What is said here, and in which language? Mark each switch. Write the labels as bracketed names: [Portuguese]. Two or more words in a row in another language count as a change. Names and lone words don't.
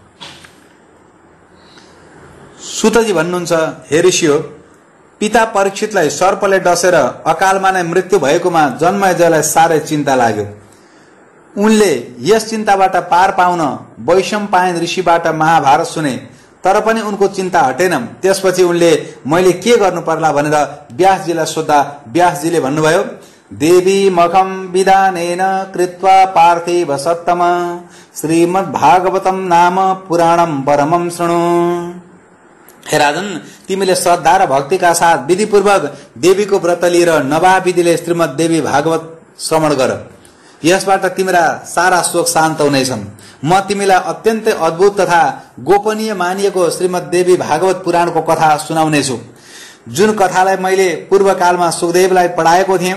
[Nepali] सुतजी भन्नुहुन्छ, हे ऋषि हो, पिता परीक्षितलाई सर्पले डसेर अकालमा नै मृत्यु भएकोमा जन्मेजयलाई साह्रै चिन्ता लाग्यो। उनले यस चिन्ताबाट पार पाउन वैशम्पायन ऋषिबाट महाभारत सुने। तर पनि उनको चिन्ता हटेन। त्यसपछि उनले मैले के गर्नु पर्ला भनेर व्यासजीलाई सोध्दा व्यासजीले भन्नुभयो, [Sanskrit] देवी मखम विधानेन कृत्वा पार्थिव सत्तम श्रीमद्भागवतम नाम पुराणम परमं शृणु। [Nepali] हे राजन, तिमीले श्रद्धा र भक्तिका साथ विधिपूर्वक देवीको व्रत लिएर नवाविधिले श्रीमद् देवी भागवत श्रवण गर। यसबाट तिमीरा सारा शोक शान्त हुनेछन्। म तिमीलाई अत्यन्तै अद्भुत तथा गोपनीय मानिएको श्रीमद् देवी भागवत पुराणको कथा सुनाउनेछु, जुन कथालाई मैले पूर्व कालमा सुखदेवलाई पढाएको थिएँ।